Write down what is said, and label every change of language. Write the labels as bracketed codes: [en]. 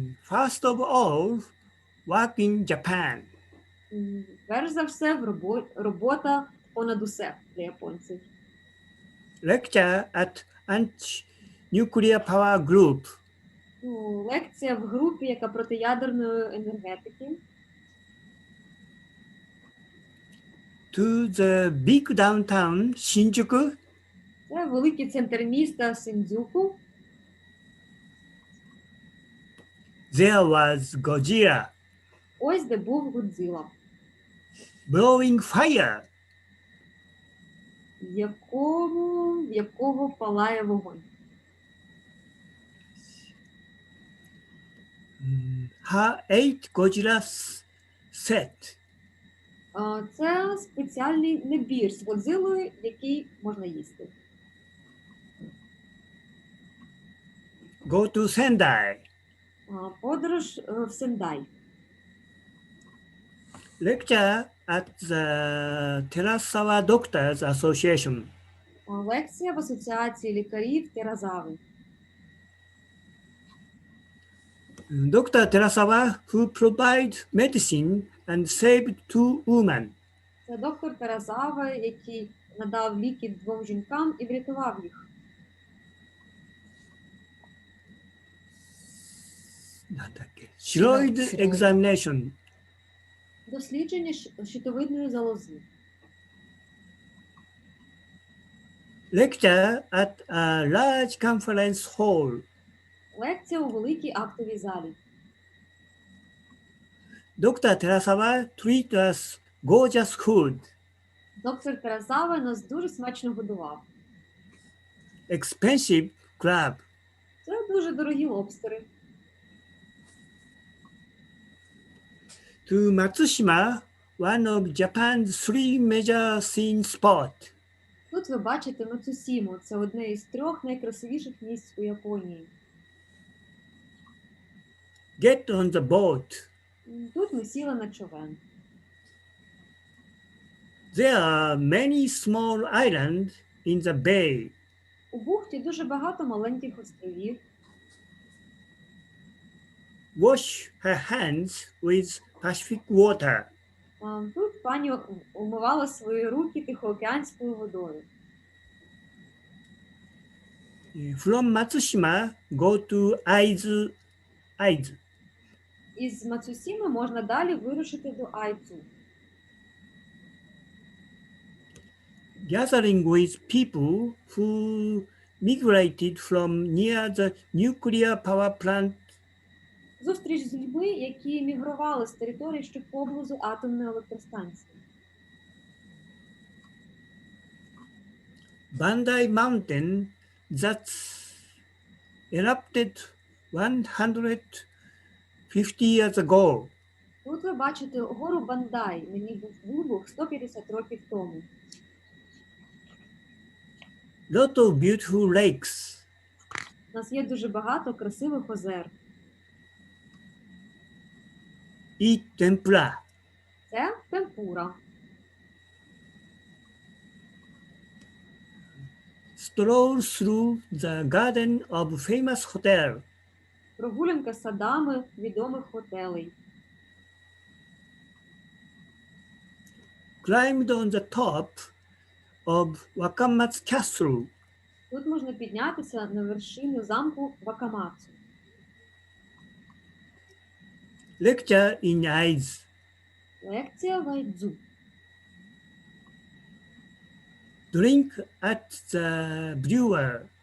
[en] First of all, work in Japan. [uk] Перш за все, робота понад усе для японців. [en] Lecture at Anti-Nuclear Power Group. [uk] Ну, лекція в групі, яка протиядерної енергетики. [en] To the big downtown Shinjuku, [uk] Це великий центр міста Синдзюку. [en] there was Godzilla [uk] Ось де був Годзіла, [en] blowing fire. [uk] в якого палає вогонь. [en] Her 8 Godzilla set. [uk] Це спеціальний набір з Годзилою, який можна їсти. [en] Go to Sendai. [uk] Подорож в Сендай. [en] Lecture at the Terasawa Doctors Association. [uk] Лекція в Асоціації лікарів Теразави. [en] Dr. Terasawa, who provided medicine and saved 2 women. [uk] Це доктор Теразава, який надав ліки 2 жінкам і врятував їх. [en] Thyroid examination. [uk] Дослідження щитовидної залози. [en] Lecture at a large conference hall. [uk] Лекція у великій актовій залі. [en] Dr. Terasawa treated us gorgeous food, [uk] Доктор Теразава нас дуже смачно годував. [en] expensive crab, [uk] Це дуже дорогі лобстери. [en] to Matsushima, one of Japan's 3 major scene spots. [uk] Тут ви бачите Мацусіму. Це одне із 3 найкрасивіших місць у Японії. [en] Get on the boat. [uk] Тут ми сіли на човен. [en] There are many small islands in the bay. [uk] У бухті дуже багато маленьких островів. [en] Wash her hands with Pacific water. [uk] Тут пані умивала свої руки Тихоокеанською водою. [en] From Matsushima, go to Aizu. [uk] Із Мацусіми можна далі вирушити до Айцу. [en] Gathering with people who migrated from near the nuclear power plant. [uk] Зустріч з людьми, які мігрували з території, що поблизу атомної електростанції. [en] Bandai Mountain that's erupted 150 years ago. [uk] Тут ви бачите гору Бандай, на ній був вибух 150 років тому. [en] Lot of beautiful lakes. [uk] У нас є дуже багато красивих озер. [en] Eat tempura. [uk] Це темпура. [en] Stroll through the garden of famous hotel. [uk] Прогулянка садами відомих готелей. [en] Climbed on the top of Wakamatsu Castle. [uk] Тут можна піднятися на вершину замку Вакамацу. [en] Lecture in Aizu. [uk] Лекція в Айдзу. [en] Drink at the brewer.